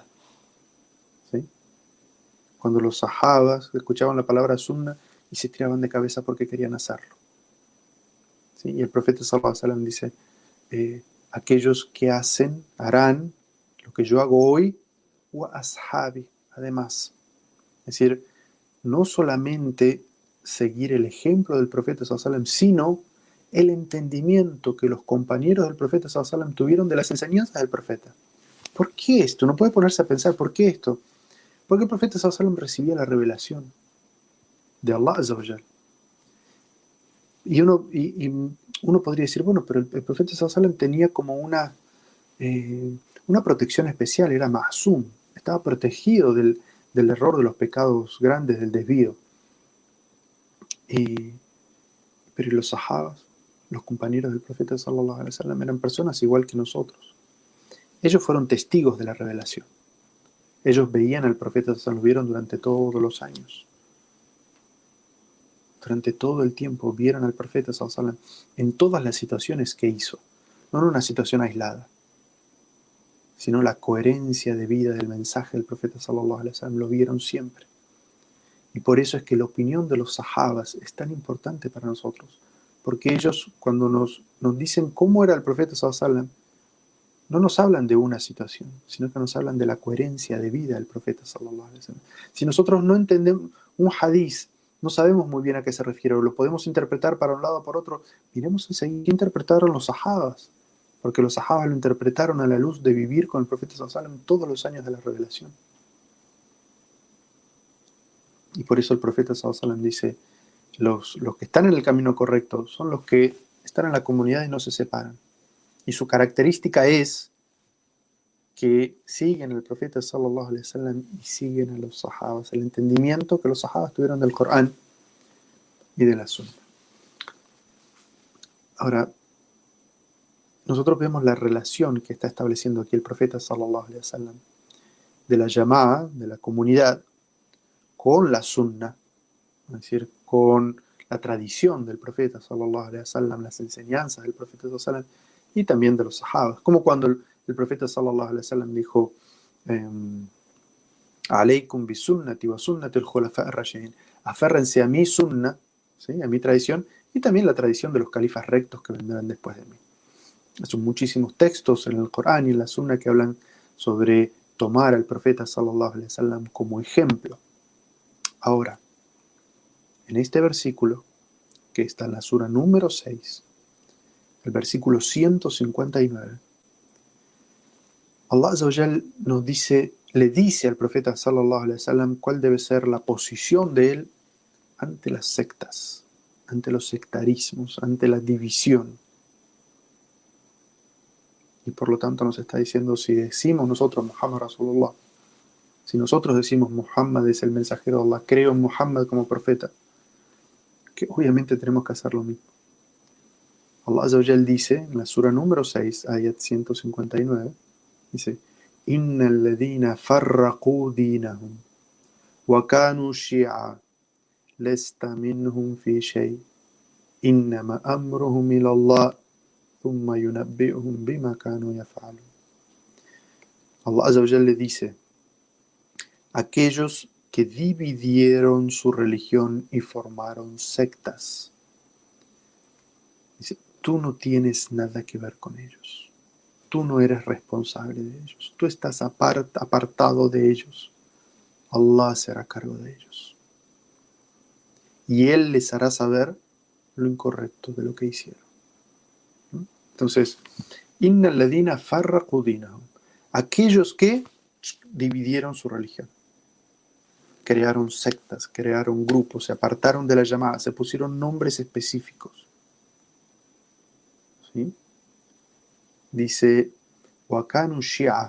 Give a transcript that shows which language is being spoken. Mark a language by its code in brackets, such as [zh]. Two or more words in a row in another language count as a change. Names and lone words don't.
[es] ¿Sí? Cuando los sahabas escuchaban la palabra sunna y se tiraban de cabeza porque querían hacerlo. ¿Sí? Y el profeta [ar] صلى الله عليه وسلم [es] dice, aquellos que harán lo que yo hago hoy, [ar] وأصحابي, [es] además. Es decir, no solamente seguir el ejemplo del profeta [ar] صلى الله عليه وسلم, [es] sino el entendimiento que los compañeros del profeta [ar] صلى الله عليه وسلم [es] tuvieron de las enseñanzas del profeta. ¿Por qué esto? Uno puede ponerse a pensar, ¿por qué esto? Porque el profeta [ar] صلى الله عليه وسلم [es] recibía la revelación de [ar] الله عز وجل. [es] Y uno podría decir, bueno, pero el profeta [ar] صلى الله عليه وسلم [es] tenía como una protección especial, era ma'sum, estaba protegido del error, de los pecados grandes, del desvío. Pero los sahabas, los compañeros del profeta [ar] صلى الله عليه وسلم, [es] eran personas igual que nosotros. Ellos fueron testigos de la revelación. Ellos veían al profeta, se lo vieron durante todos los años. Durante todo el tiempo vieron al profeta [ar] صلى الله عليه وسلم [es] en todas las situaciones que hizo. No en una situación aislada, sino la coherencia de vida del mensaje del profeta [ar] صلى الله عليه وسلم, [es] lo vieron siempre. Y por eso es que la opinión de los sahabas es tan importante para nosotros, porque ellos cuando nos dicen cómo era el profeta [ar] صلى الله عليه وسلم, [es] no nos hablan de una situación, sino que nos hablan de la coherencia de vida del profeta [ar] صلى الله عليه وسلم. [es] Si nosotros no entendemos un hadiz, no sabemos muy bien a qué se refiere, o lo podemos interpretar para un lado o por otro, miremos enseguida qué interpretaron los sahabas, porque los sahabas lo interpretaron a la luz de vivir con el profeta [ar] صلى الله عليه وسلم [es] todos los años de la revelación. Y por eso el profeta [ar] صلى الله عليه وسلم [es] dice, los que están en el camino correcto son los que están en la comunidad y no se separan. Y su característica es que siguen al profeta [ar] صلى الله عليه وسلم [es] y siguen a los sahabas, el entendimiento que los sahabas tuvieron del Corán y de la Sunna. Ahora, nosotros vemos la relación que está estableciendo aquí el profeta [ar] صلى الله عليه وسلم [es] de la llamada, de la comunidad, con la Sunna, es decir, con la tradición del profeta [ar] صلى الله عليه وسلم, [es] las enseñanzas del profeta [ar] صلى الله عليه وسلم [es] y también de los sahabas, como cuando el profeta [ar] صلى الله عليه وسلم [es] dijo [ar] عليكم بسنتي وسنة الخلفاء الراشدين, [es] aférrense a mi sunna, ¿sí? A mi tradición y también la tradición de los califas rectos que vendrán después de mí. Son muchísimos textos en el Corán y en la sunna que hablan sobre tomar al profeta [ar] صلى الله عليه وسلم [es] como ejemplo. Ahora, en este versículo, que está en la sura número 6, el versículo 159, [ar] الله عز وجل [es] nos dice, le dice al profeta [ar] صلى الله عليه وسلم [es] cuál debe ser la posición de él ante las sectas. ante los sectarismos, ante la división. Y por lo tanto nos está diciendo, si decimos nosotros [ar] محمد رسول الله, [es] si nosotros decimos Muhammad es el mensajero de Allah, creo en Muhammad como profeta, que obviamente tenemos que hacer lo mismo. [ar] الله عز وجل [es] dice en la sura número 6, ayat 159, dice, [ar] إن الذين فرقوا دينهم وكانوا شيعا لست منهم في شيء إنما أمرهم إلى الله ثم ينبئهم بما كانوا يفعلون. الله عز وجل [es] le dice, aquellos que dividieron su religión y formaron sectas. Dice, tú no tienes nada que ver con ellos. Tú no eres responsable de ellos. Tú estás apartado de ellos. Allah será cargo de ellos. Y Él les hará saber lo incorrecto de lo que hicieron. Entonces, [ar] إن الذين فرقوا دينهم. [es] Aquellos que dividieron su religión. Crearon sectas, crearon grupos, se apartaron de la llamada, se pusieron nombres específicos. ¿Sí? Dice, [ar] وكانوا شيعا.